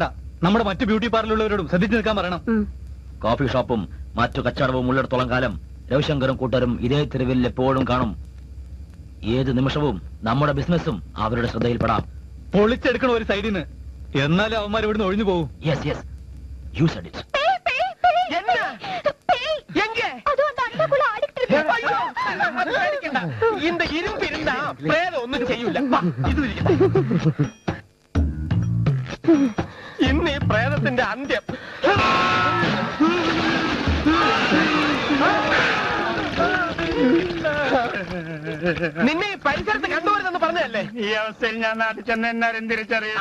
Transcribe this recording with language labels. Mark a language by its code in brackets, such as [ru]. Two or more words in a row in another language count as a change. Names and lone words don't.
[ml] നമ്മുടെ മറ്റു ബ്യൂട്ടി പാർലറുള്ളവരോടും ശ്രദ്ധിച്ചു നിൽക്കാൻ പറയണം. കോഫി ഷോപ്പും മറ്റു കച്ചവടവും ഉള്ളിടത്തോളം കാലം രവിശങ്കറും കൂട്ടരും ഇതേ തെരുവിൽ എപ്പോഴും കാണും. ഏത് നിമിഷവും നമ്മുടെ ബിസിനസ്സും അവരുടെ ശ്രദ്ധയിൽപ്പെടാം. പൊളിച്ചെടുക്കണ ഒരു സൈഡിൽ നിന്ന്. എന്നാലും അവന്മാർ ഇവിടുന്ന് ഒഴിഞ്ഞു പോകും. [en] yes yes, you said it. [ta] இந்த இரும்பு இருந்தா பிரேதம் ஒன்னும் செய்யல. [ml] ഇന്ന് ഈ പ്രേതത്തിന്റെ അന്ത്യം. നിന്നെ ഈ പരിസരത്ത് കണ്ടുവരുന്നെന്ന് പറഞ്ഞതല്ലേ? ഈ അവസ്ഥയിൽ ഞാൻ നാട്ടിൽ ചെന്ന് എന്നാരും തിരിച്ചറിയാം.